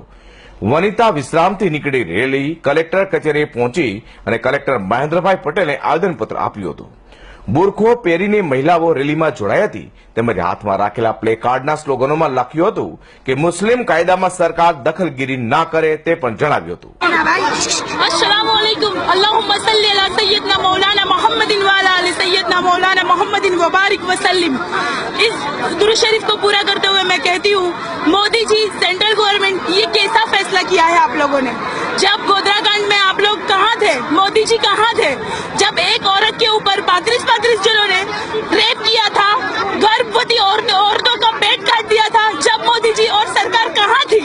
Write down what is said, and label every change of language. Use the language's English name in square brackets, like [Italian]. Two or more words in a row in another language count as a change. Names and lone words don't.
[Gujarati] વનિતા વિશ્રામથી નીકળી રેલી કલેક્ટર કચેરીએ પહોંચી અને કલેક્ટર મહેન્દ્રભાઈ પટેલે આવેદનપત્ર આપ્યું હતું. બુરખો પહેરીને મહિલાઓ રેલીમાં જોડાઈ હતી, તેમજ હાથમાં રાખેલા પ્લે કાર્ડના સ્લોગનોમાં લખ્યું હતું કે મુસ્લિમ કાયદામાં સરકાર દખલગીરી ના કરે તે પણ જણાવ્યું હતું. [Arabic] السلام عليكم، اللهم صل على سيدنا مولانا محمد وعلى آل سيدنا مولانا محمد وبارك وسلم. [Hindi] इस दुरूद शरीफ को पूरा करते हुए मैं कहती हूँ, मोदी जी, [English] central government, [Hindi] ये कैसा फैसला किया है आप लोगों ने? जब गोधरा कांड में आप लोग कहाँ थे? मोदी जी कहाँ थे? जब एक औरत के ऊपर 35 जनों ने रेप किया था, गर्भवती औरतों का पेट काट दिया था, जब मोदी जी और सरकार कहाँ थी?